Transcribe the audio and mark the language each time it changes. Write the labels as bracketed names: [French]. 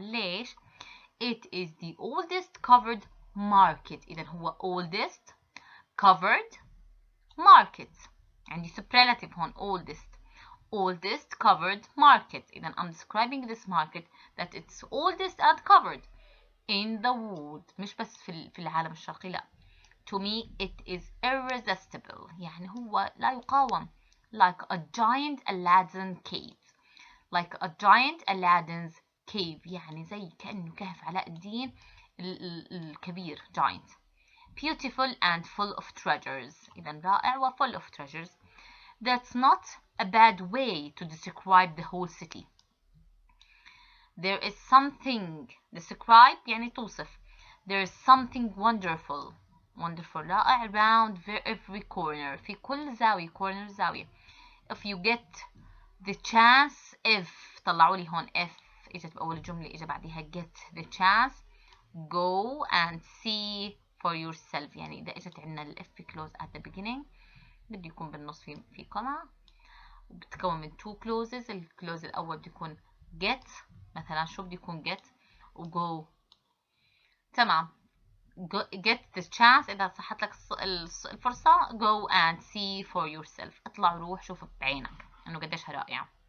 [Arabic] ليش؟ [English] It is the oldest covered market. [Arabic] إذا هو [English] oldest covered market. [Arabic] عندي [English] superlative [Arabic] هون [English] oldest covered market. [Arabic] إذا [English] I'm describing this market that it's oldest and covered in the world. [Arabic] مش بس في العالم الشرقي، لا. [English] To me it is irresistible. [Arabic] يعني هو لا يقاوم. [English] Like a giant Aladdin cave. Like a giant Aladdin's cave. [Arabic] يعني زي كأنه كهف علاء الدين الكبير giant. [English] Beautiful and full of treasures. [Arabic] إذا رائع و [English] full of treasures. That's not a bad way to describe the whole city. There is something. Describe [Arabic] يعني توصف. [English] There is something wonderful. Wonderful [Arabic] رائع [English] around every corner. [Arabic] في كل زاوية. corner زاوية. [English] If you get the chance. If [Arabic] طلعوا لي هون [English] if [Arabic] إجت بأول الجملة إجا بعدها [English] get the chance. Go and see for yourself. [Arabic] يعني إذا إجت عندنا ال [English] if close at the beginning [Arabic] بده يكون بالنص في comma وبتكون من [English] two clauses. [Arabic] الكلوز الأول بده يكون get. مثلا شو بده يكون get و go. تمام. [English] get the chance. [Arabic] إذا صحت لك الفرصة [English] go and see for yourself. [Arabic] اطلع وروح شوف بعينك إنه قديش رائعة.